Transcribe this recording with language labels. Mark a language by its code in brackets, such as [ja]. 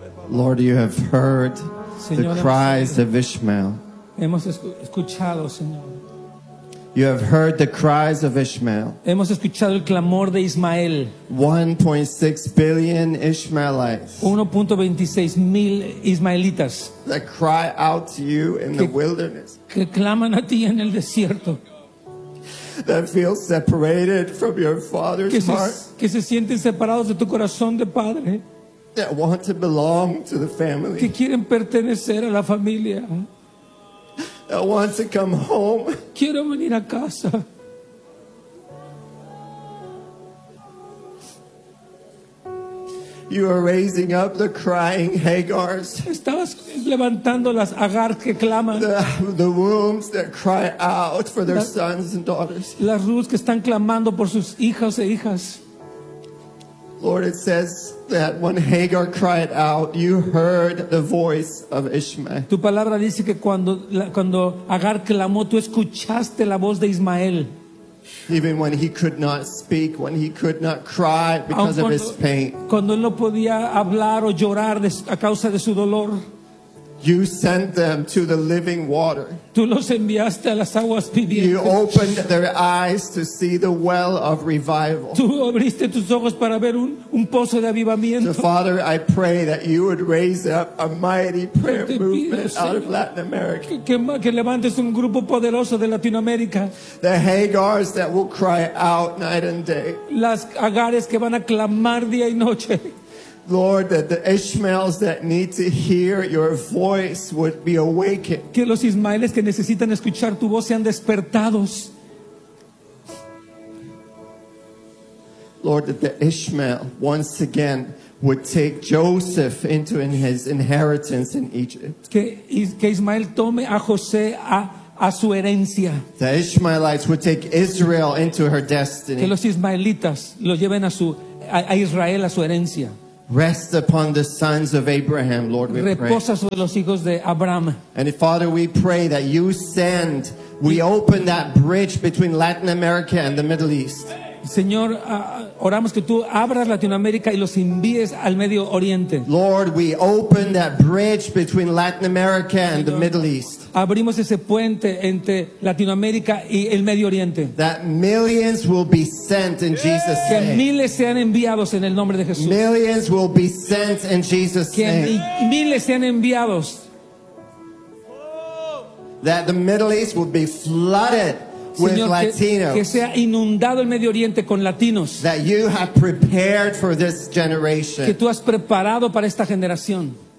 [en] Lord, you have heard the cries of Ishmael. [es] Hemos escuchado, Señor. [en] You have heard the cries of Ishmael. [es] Hemos escuchado el clamor de Ismael. [en] 1.6 billion Ishmaelites. [es] 1.26 mil Ismaelitas. [en] That cry out to you in the wilderness. [es] Que claman a ti en el desierto. [en] That feel separated from your father's heart. [es] Que se sienten separados de tu corazón de padre. [en] That want to belong to the family. [es] Que quieren pertenecer a la familia. [en] I want to come home. [es] Quiero venir a casa. [en] You are raising up the crying Hagars. [es] Estabas levantando las Agar que claman. [en] The wombs that cry out for their sons and daughters. [es] Las Ruths que están clamando por sus hijos e hijas. [en] Lord, it says that when Hagar cried out, you heard the voice of Ishmael. [es] Tu palabra dice que cuando Agar clamó, tú escuchaste la voz de Ismael. [en] Even when he could not speak, when he could not cry because of his pain. [es] Cuando él no podía hablar o llorar a causa de su dolor. [en] You sent them to the living water. [es] Tú los enviaste a las aguas vivientes. [en] You opened their eyes to see the well of revival. [es] Tú abriste tus ojos para ver un pozo de avivamiento. [en] So Father, I pray that you would raise up a mighty prayer movement out of Latin America. [es] Que levantes un grupo poderoso de Latinoamérica. [en] The Hagars that will cry out night and day. [es] Las Agares que van a clamar día y noche. [en] Lord, that the Ishmaels that need to hear your voice would be awakened. [es] Que los Ismaeles que necesitan escuchar tu voz sean despertados. [en] Lord, that the Ishmael once again would take Joseph into his inheritance in Egypt. [es] Que Ismael tome a José a su herencia. [en] The Ishmaelites would take Israel into her destiny. [es] Que los Ismaelitas lo lleven a Israel a su herencia. [en] Rest upon the sons of Abraham, Lord, we pray. [es] Reposa sobre los hijos de Abraham. [en] And Father, we pray that you send, we open that bridge between Latin America and the Middle East. [es] Señor, oramos que tú abras Latinoamérica y los envíes al Medio Oriente. [en] Lord, we open that bridge between Latin America and the Middle East. [es] Abrimos ese puente entre Latinoamérica y el Medio Oriente. [en] That millions will be sent in Jesus' name. [es] Que miles sean enviados en el nombre de Jesús. [en] Millions will be sent in Jesus' name. [es] Que miles sean enviados. [en] That the Middle East will be flooded. [es] Señor, que sea inundado el Medio Oriente con latinos. [en] That you have prepared for this generation. [es] Que tú has preparado para esta generación.